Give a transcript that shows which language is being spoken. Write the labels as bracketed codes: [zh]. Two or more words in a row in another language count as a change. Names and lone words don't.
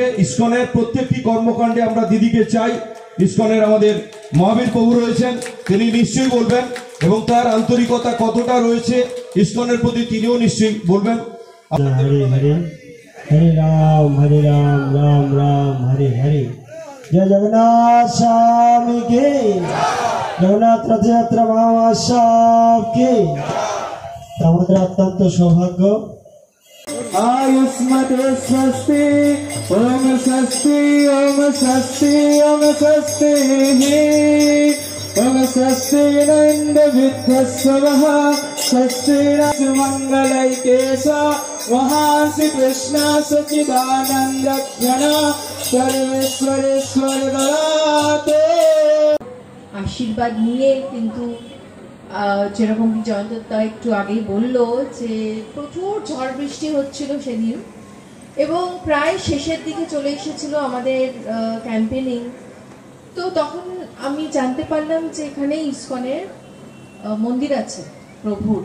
[bn] ইস্কনের প্রত্যেকটি কর্মকাণ্ডে আমরা দিদিকে চাই। ইস্কনের আমাদের মহাবীর প্রভু রয়েছেন, তিনি নিশ্চয়ই বলবেন, এবং তার আন্তরিকতা কতটা রয়েছে ইস্কনের প্রতি তিনিও নিশ্চয়ই বলবেন। [sa] হরে হরে, হরে রাম রাম রাম হরে হরে। [bn] জয় জগন্নাথ স্বামী কে, জগন্নাথ রথযাত্রা মহামহোৎসব কে। আমাদের অত্যন্ত সৌভাগ্য। [sa] आयुष्मते स्वस्ति ओम स्वस्ति ओम स्वस्ति ओम स्वस्ति ओम स्वस्ति न इंद्र विद्यस्वः स्वस्ति न सुमंगलैकेश महान श्री कृष्ण सच्चिदानंद घन सर्वेश्वरेश्वर गणाते। [bn] আশীর্বাদ নিয়ে কিন্তু যেরকম কি জয়ন্তদা একটু আগেই বললো যে প্রচুর ঝড় বৃষ্টি হচ্ছিল সেদিন, এবং প্রায় শেষের দিকে চলে এসেছিল আমাদের ক্যাম্পেনিং। তো তখন আমি জানতে পারলাম যে এখানে ইস্কনের মন্দির আছে প্রভুর।